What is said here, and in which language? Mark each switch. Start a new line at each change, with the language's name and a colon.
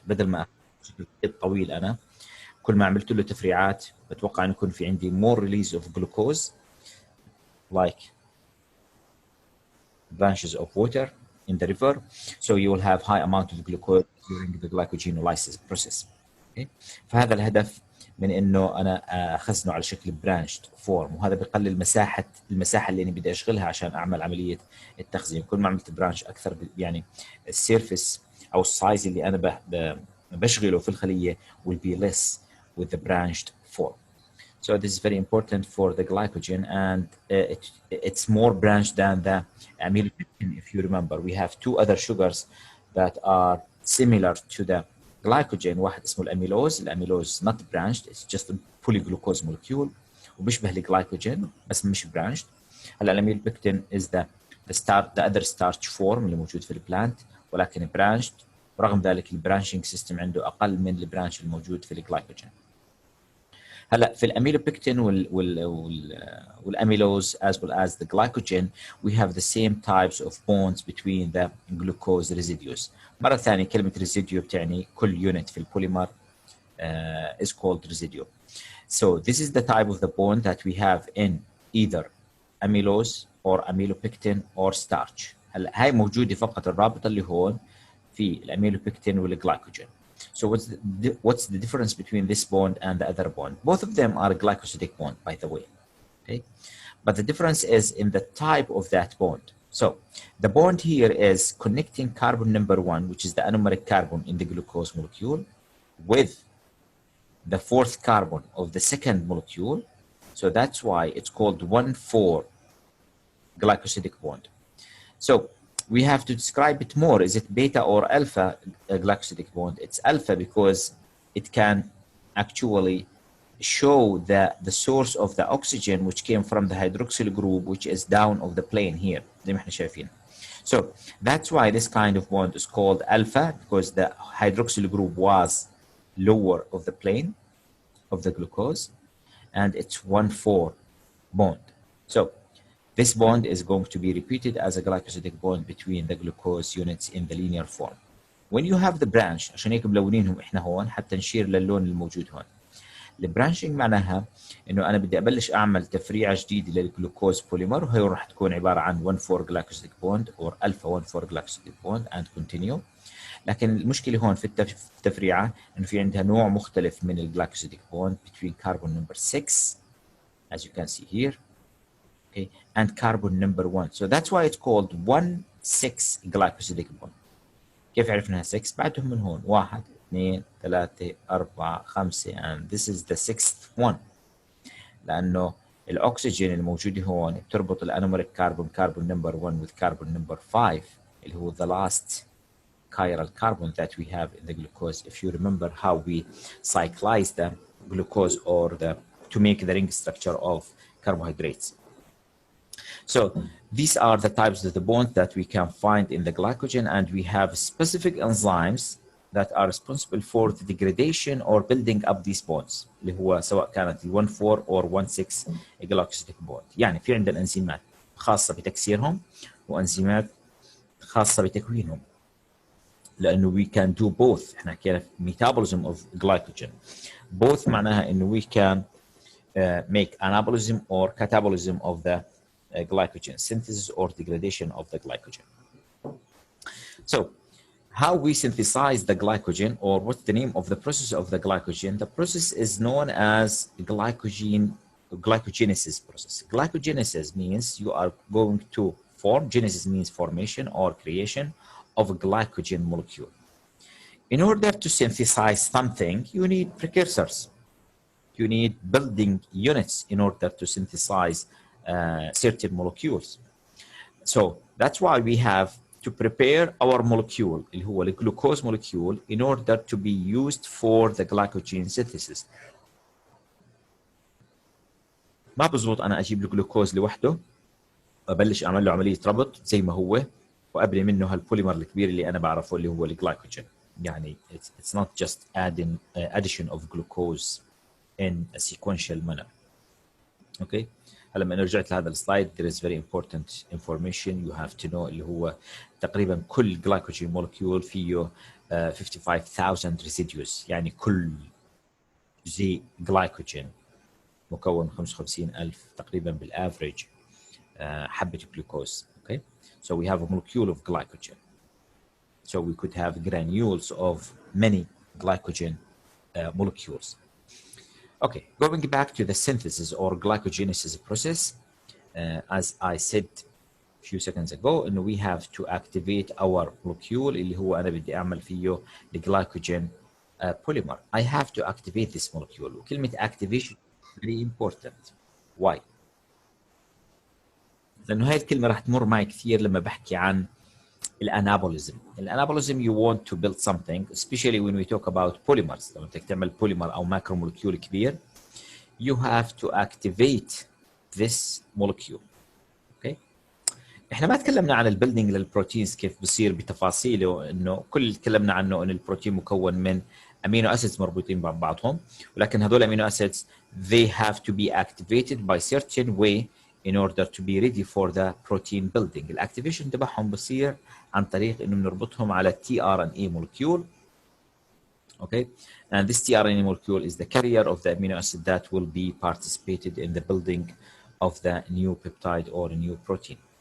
Arabic: بدل ما طويل أنا كل ما عملت له تفريعات بتوقع أن يكون في عندي
English: more release of glucose like branches of water in the river, so you will have high amount of glucose during the glycogenolysis process. Okay.
Arabic: فهذا الهدف من إنه أنا أخزنه على شكل branched form، وهذا بيقلل المساحة اللي أنا بدي أشغلها عشان أعمل عملية التخزين. كل ما عملت branch أكثر يعني السيرفيس او السايز اللي انا بشغله في الخليه
English: will be less with the branched form. So this is very important for the glycogen, and it's more branched than the amylopectin. If you remember, we have two other sugars that are similar to the glycogen.
Arabic: واحد اسمه الاميلوز.
English: الاميلوز not branched, it's just a polyglucose molecule
Arabic: وبيشبه الجلايكوجين بس مش
English: branched.
Arabic: هلا الاميلوبكتين
English: is the other starch form
Arabic: اللي موجود في البلانت ولكن branched. ورغم ذلك البرانشنج سيستم عنده اقل من البرانش الموجود في الجلايكوجين. هلا في الاميلوبكتين والاميلوز
English: as well as the glycogen we have the same types of bonds between the glucose residues.
Arabic: مرة ثانية كلمة residue بتعني كل unit في البوليمر
English: is called residue. So this is the type of the bond that we have in either amylose or amylopectin or starch.
Arabic: هلا هاي موجودة فقط الرابطة اللي هون في الاميلوبكتين والجلايكوجين.
English: So what's the difference between this bond and the other bond? Both of them are a glycosidic bond, by the way. Okay, but the difference is in the type of that bond. So the bond here is connecting carbon number 1, which is the anomeric carbon in the glucose molecule, with the fourth carbon of the second molecule. So that's why it's called 1,4 glycosidic bond. So we have to describe it more. Is it beta or alpha glycosidic bond? It's alpha because it can actually show the source of the oxygen which came from the hydroxyl group, which is down of the plane here.
Arabic: زي ما احنا شايفين.
English: So that's why this kind of bond is called alpha, because the hydroxyl group was lower of the plane of the glucose, and it's 1,4 bond. So this bond is going to be repeated as a glycosidic bond between the glucose units in the linear form. When you have the branch,
Arabic: عشان هيك ملونينهم احنا هون حتى نشير للون الموجود هون. البرانشنج معناها انه انا بدي ابلش اعمل تفريعه جديده للجلوكوز بوليمر وهي راح تكون عباره عن 1,4 glycosidic bond
English: or alpha 1,4 glycosidic bond and continue.
Arabic: لكن المشكله هون في التفريعه انه في عندها نوع مختلف من الجلايكوسيديك بوند
English: between carbon number 6 as you can see here, okay, and carbon number 1. So that's why it's called 1,6 glycosidic bond.
Arabic: كيف عرفنا 6؟ بعدهم من هون 1 2 3 4 5
English: and this is the sixth one.
Arabic: لانه الاكسجين الموجود هون بتربط الانوميريك
English: carbon number 1 with carbon number 5 اللي هو the last chiral carbon that we have in the glucose. If you remember how we cyclize the glucose or to make the ring structure of carbohydrates. So these are the types of the bonds that we can find in the glycogen, and we have specific enzymes that are responsible for the degradation or building up these bonds
Arabic: اللي هو سواء كانت
English: 1,4 or 1,6 glycosidic bond.
Arabic: يعني في عندنا انزيمات خاصة بتكسيرهم وانزيمات خاصة بتكوينهم.
English: لانه we can do both.
Arabic: احنا حكينا في
English: metabolism of glycogen. Both
Arabic: معناها انه
English: we can make anabolism or catabolism of the glycogen, synthesis or degradation of the glycogen. So how we synthesize the glycogen, or what's the name of the process of the glycogen? The process is known as glycogenesis process. Glycogenesis means you are going to form, genesis means formation or creation of a glycogen molecule. In order to synthesize something, you need precursors. You need building units in order to synthesize certain molecules. So that's why we have to prepare our molecule, اللي هو the glucose molecule, in order to be used for the glycogen synthesis.
Arabic: ما بزبط أنا أجيب الجلوكوز لوحده وأبلش أعمل له عملية ربط زي ما هو وأبني منه هالبوليمر الكبير اللي أنا بعرفه اللي هو الجلايكوجين.
English: يعني it's not just addition of glucose in a sequential manner. Okay.
Arabic: لما رجعت لهذا السلايد
English: there is very important information you have to know
Arabic: اللي هو تقريبا كل
English: glycogen molecule فيه 55,000 residues.
Arabic: يعني كل جزيء glycogen مكون 55,000 تقريبا بالافريج حبة جلوكوز.
English: Okay, so we have a molecule of glycogen. So we could have granules of many glycogen molecules. Okay, going back to the synthesis or glycogenesis process, as I said a few seconds ago انه we have to activate our molecule
Arabic: اللي هو انا بدي اعمل فيه الجلايكوجين
English: polymer. I have to activate this molecule. وكلمة activation very important.
Arabic: Why؟ لأنه هاي الكلمة راح تمر معي كثير لما بحكي عن الانابوليزم.
English: الانابوليزم you want to build something, especially when we talk about polymers.
Arabic: لما بدك تعمل بوليمر أو ماكرو مولكيول كبير
English: you have to activate this molecule. Okay.
Arabic: احنا ما تكلمنا عن البيلدينج للبروتينز كيف بصير بتفاصيله، انه كل اللي تكلمنا عنه ان البروتين مكون من امينو اسيدز مربوطين ببعضهم، ولكن هذول امينو اسيدز
English: they have to be activated by certain way in order to be ready for the protein building.
Arabic: الاكتيفيشن تبعهم بصير عن طريق انه بنربطهم على tRNA molecule.
English: Okay, and this tRNA molecule is the carrier of the amino acid that will be participated in the building of the new peptide or new protein.